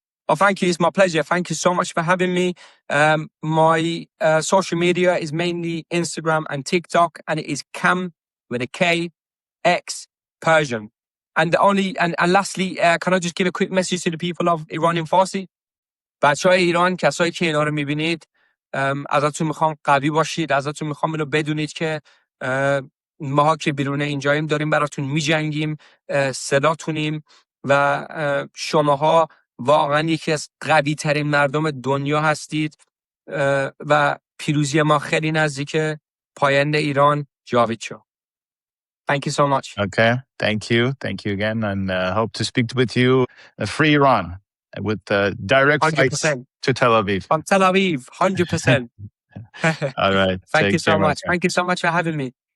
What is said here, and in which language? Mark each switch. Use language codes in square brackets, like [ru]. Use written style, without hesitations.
[en] Oh, thank you. It's my pleasure. Thank you so much for having me. My social media is mainly Instagram and TikTok, and it is Cam with a K, X, Persian. And lastly, can I just give a quick message to the people of Iranian Farsi? [fa] بچهای ایران، کسایی که اینا رو میبینید، ازتون میخوام قوی باشید. ازتون میخوام اینو بدونید که ماها که بیرون اینجاییم داریم براتون میجنگیم، صداتونیم و شماها واقعا یکی از قوی ترین مردم دنیا هستید و پیروزی ما خیلی نزدیکه. پاینده ایران جاوید شو. [en] Thank you so much. Okay, thank you again, and hope to speak with you. Free Iran with direct 100%. flights to Tel Aviv. From Tel Aviv, 100%. All right. Thank you so much. Take care, Thank you so much for having me.